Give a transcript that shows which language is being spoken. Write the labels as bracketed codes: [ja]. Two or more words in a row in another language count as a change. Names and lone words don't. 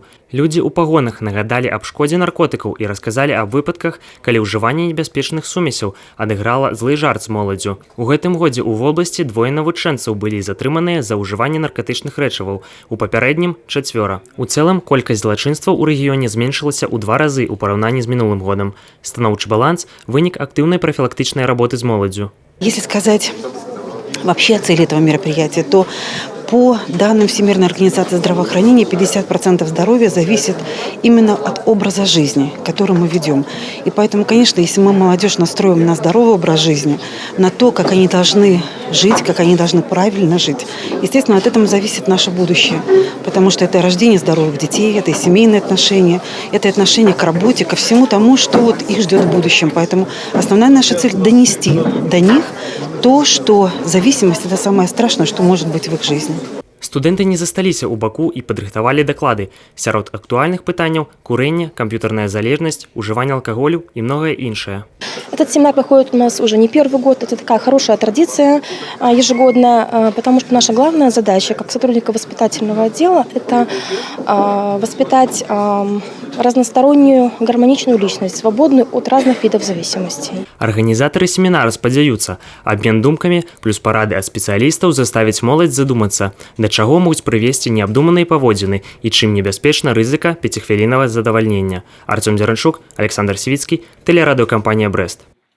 [be] Людзі ў пагонах нагадалі аб шкодзе наркотыкаў і расказалі аб выпадках, калі ўжыванне небяспечных сумесяў адыграла злы жарт з моладдзю. У гэтым годзе ў вобласці двое навучэнцаў былі затрыманыя за ўжыванне наркатычных рэчываў, у папярэднім 4. У цэлым колькасць злачынстваў у рэгіёне зменшылася ў 2 разы ў параўнанні з мінулым годам. Станоўчы баланс – вынік актыўнай профилактычнай работы з моладдзю. [ru] Если сказать вообще о цели этого мероприятия, то по данным Всемирной организации здравоохранения 50% здоровья зависит именно от образа жизни, который мы ведем. И поэтому, конечно, если мы молодежь настроим на здоровый образ жизни, на то, как они должны жить, как они должны правильно жить, естественно, от этого зависит наше будущее. Потому что это рождение здоровых детей, это и семейные отношения, это отношение к работе, ко всему тому, что вот их ждет в будущем. Поэтому основная наша цель – донести до них то, что зависимость – это самое страшное, что может быть в их жизни. [be] Студэнты не засталіся ў баку і падрыхтавалі даклады. Сярод актуальных пытанняў – курэнне, камп'ютарная залежнасць, ужыванне алкаголю и многое іншае. [ru] Этот семинар проходит у нас уже не первый год. Это такая хорошая традиция ежегодно, потому что наша главная задача, как сотрудника воспитательного отдела, это воспитать разностороннюю гармоничную личность, свободную от разных видов зависимостей. [be] Арганізатары семінара спадзяюцца, абмен думкамі плюс парады ад спецыялістаў заставіць моладзь задумацца, да чаго могуць прывесці неабдуманыя паводзіны і чым небяспечна рызыка 5-хвіліннага задавальнення. Артём Дзяранчук, Александр Сівіцкі, тэлерадыёкампанія «Брэст».